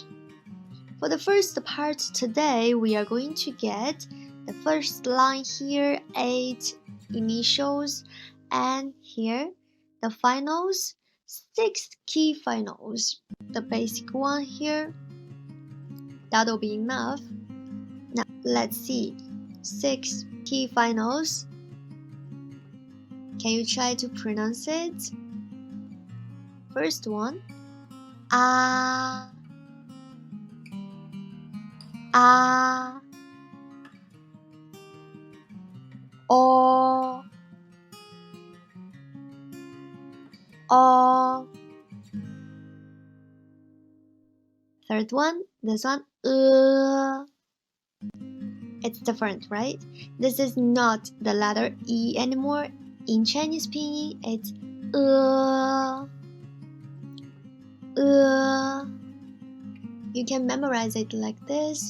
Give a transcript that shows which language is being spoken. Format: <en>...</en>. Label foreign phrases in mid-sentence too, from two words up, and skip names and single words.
<en>For the first part today, we are going to get the first line here, 8 initials, and here the finals, 6 key finals. The basic one here, that'll be enough. Now let's see, 6 key finals. Can you try to pronounce it? First one,</en> <zh>ah, ah, o, o.</zh> <en>Third one, this one, It's different, right? This is not the letter E anymore. In Chinese Pinyin, it's You can memorize it like this.</en>